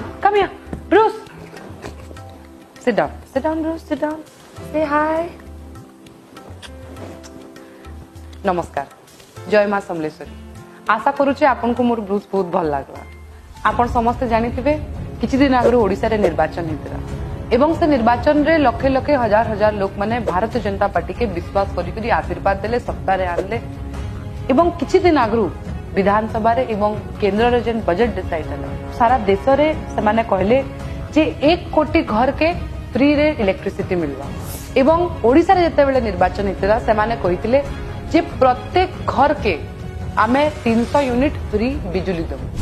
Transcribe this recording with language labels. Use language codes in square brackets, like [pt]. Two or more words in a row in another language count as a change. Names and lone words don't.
[en] Come here, Bruce. Sit down, Bruce. Sit down. Say hi. [spv] ନମସ୍କାର, ଜୟ ମାଁ ସମଲେଶ୍ୱରୀ। ଆଶା କରୁଛେ ଆପନ କୋ ମୋର ବ୍ଲୁଜ ବହୁତ ଭଲ ଲାଗଲା। ଆପନ ସମସ୍ତ ଜାନିଥିବେ କିଛି ଦିନ ଆଗୁ ଓଡ଼ିଶା ରେ ନିର୍ବାଚନ ହେତରା ଏବଂ ସେ ନିର୍ବାଚନ ରେ ଲକ୍ଷେ ଲକ୍ଷେ ହଜାର ହଜାର ଲୋକ ମାନେ ଭାରତୀୟ ଜନତା ପାର୍ଟି କେ ବିଶ୍ୱାସ କରି କରି ଆଶୀର୍ବାଦ ଦେଲେ, ସତ୍ତା ରେ ଆନଲେ ଏବଂ କିଛି ଦିନ ଆଗୁ ବିଧାନସଭା ରେ ଏବଂ କେନ୍ଦ୍ର ରେ ଜେନ ବଜେଟ ଡିସାଇଡ ହେଲା ସାରା ଦେଶ ରେ ସେ ମାନେ କହଲେ ଜେ 1 କୋଟି ଘର କେ ଫ୍ରି ରେ ଇଲେକ୍ଟ୍ରିସିଟି ମିଲବା ଏବଂ ଓଡ଼ିଶା ରେ ଜେତେ ବେଳେ ନିର୍ବାଚନ ହେତରା ସେ ମାନେ କହିଥିଲେ ଜେ ପ୍ରତ୍ୟେକ ଘର କେ ଆମେ 300 ୟୁନିଟ ଫ୍ରି ବିଜୁଳି ଦବୁ।